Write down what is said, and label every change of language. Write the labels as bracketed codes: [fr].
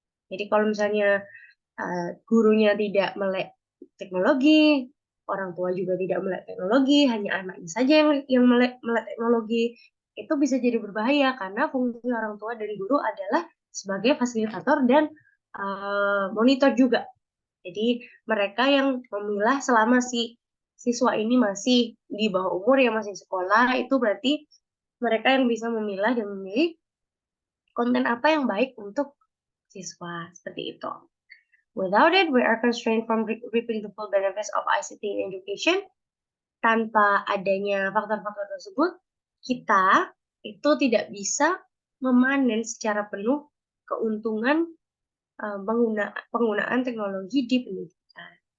[id] Jadi kalau misalnya gurunya tidak melek teknologi, orang tua juga tidak melek teknologi, hanya anaknya saja yang melek teknologi, itu bisa jadi berbahaya karena fungsi orang tua dan guru adalah sebagai fasilitator dan monitor juga. Jadi mereka yang memilah selama si siswa ini masih di bawah umur, yang masih sekolah, itu berarti mereka yang bisa memilah dan memilih konten apa yang baik untuk siswa. Seperti itu. [en] Without it, we are constrained from reaping the full benefits of ICT in education. [id] Tanpa adanya faktor-faktor tersebut, kita itu tidak bisa memanen secara penuh keuntungan penggunaan teknologi di pendidikan.